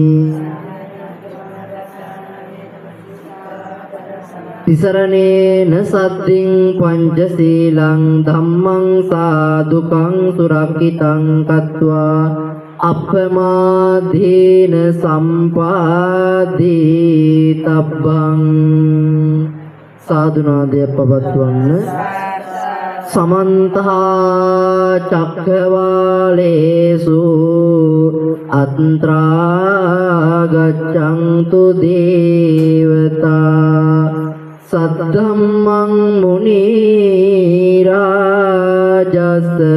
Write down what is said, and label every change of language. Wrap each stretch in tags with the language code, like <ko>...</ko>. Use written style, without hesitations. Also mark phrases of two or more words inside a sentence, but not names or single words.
<pi>තිසරණේන සද්දින් පංචශීලං ධම්මං සාදුකං සුරක්ඛිතං කତ୍වා අප්පමාදීන සම්පාදී තබ්බං</pi> <si>සාදුනාදය පවත්වන්න</si> <pi>සමන්ත චක්කවාලේසු අත්‍රා ගච්ඡන්තු දේවතා සද්ධම්මං මුනි රාජස්</pi>